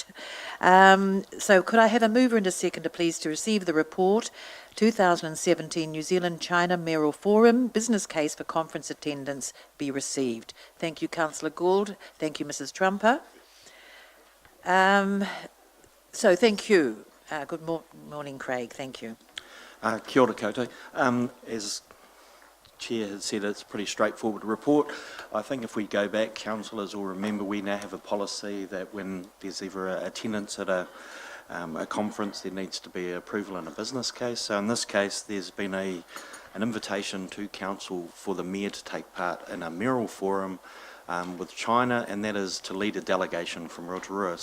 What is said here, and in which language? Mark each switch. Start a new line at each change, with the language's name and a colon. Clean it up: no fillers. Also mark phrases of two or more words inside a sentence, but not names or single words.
English: so could I have a mover and a seconder, please, to receive the report, 2017 New Zealand-China Mayoral Forum, business case for conference attendance be received. Thank you, Councillor Gould. Thank you, Mrs. Trumper. So thank you. Good morning, Craig. Thank you.
Māori: Kia ora koutou.
English: As Chair has said, it's a pretty straightforward report. I think if we go back, councillors will remember we now have a policy that when there's ever attendance at a conference, there needs to be approval in a business case. So in this case, there's been an invitation to council for the Mayor to take part in a mayoral forum with China, and that is to lead a delegation from Rotorua.